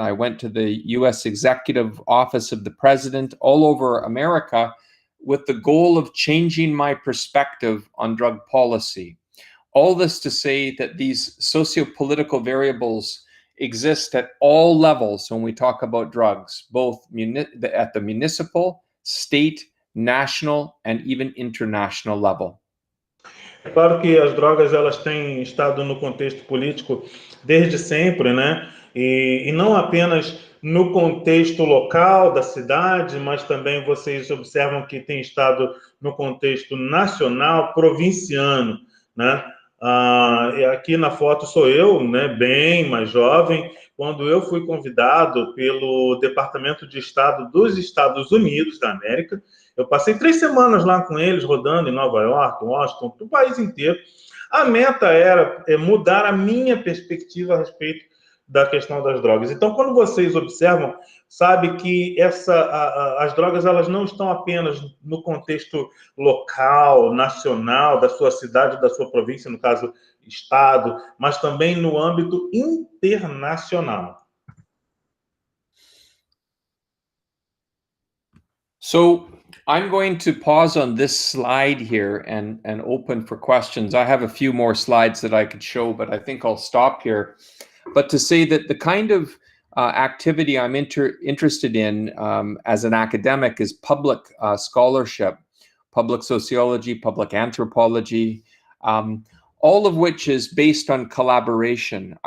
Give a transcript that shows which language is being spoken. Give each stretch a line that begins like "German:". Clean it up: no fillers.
English: I went to the US Executive Office of the President, all over America, with the goal of changing my perspective on drug policy. All this to say that these socio-political variables exist at all levels when we talk about drugs, both at the municipal, state, national, and even international level.
Portuguese: É claro que as drogas elas têm estado no contexto político desde sempre, né? E não apenas no contexto local da cidade, mas também vocês observam que tem estado no contexto nacional, provinciano, né? Aqui na foto sou eu, né, bem mais jovem, quando eu fui convidado pelo Departamento de Estado dos Estados Unidos da América. Eu passei 3 semanas lá com eles, rodando em Nova York, Washington, o país inteiro. A meta era mudar a minha perspectiva a respeito da questão das drogas. Então, quando vocês observam, sabe que as drogas elas não estão apenas no contexto local, nacional, da sua cidade, da sua província, no caso, estado, mas também no âmbito internacional.
English: So I'm going to pause on this slide here and open for questions. I have a few more slides that I could show, but I think I'll stop here. But to say that the kind of activity I'm interested in as an academic is public scholarship, public sociology, public anthropology, all of which is based on collaboration.